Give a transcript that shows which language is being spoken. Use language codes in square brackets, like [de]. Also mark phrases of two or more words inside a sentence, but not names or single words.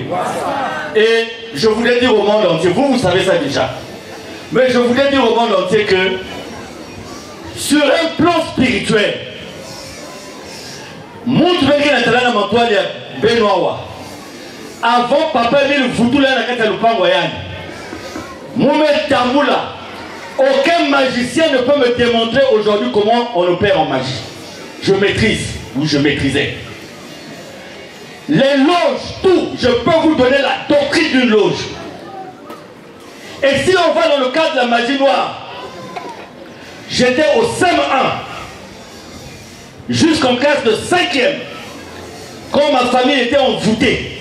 [fr] Et je voulais dire au monde entier, vous savez ça déjà. Mais je voulais dire au monde entier que sur un plan spirituel, avant papa le voodoo là [ln] na kata lupango yani. [fr] Moumet Tamboula. Aucun magicien ne peut me démontrer aujourd'hui comment on opère en magie. Je maîtrise, ou je maîtrisais. Les loges, tout, je peux vous donner la doctrine d'une loge. Et si on va dans le cadre de la magie noire, j'étais au CM1, jusqu'en classe de 5e, quand ma famille était envoûtée.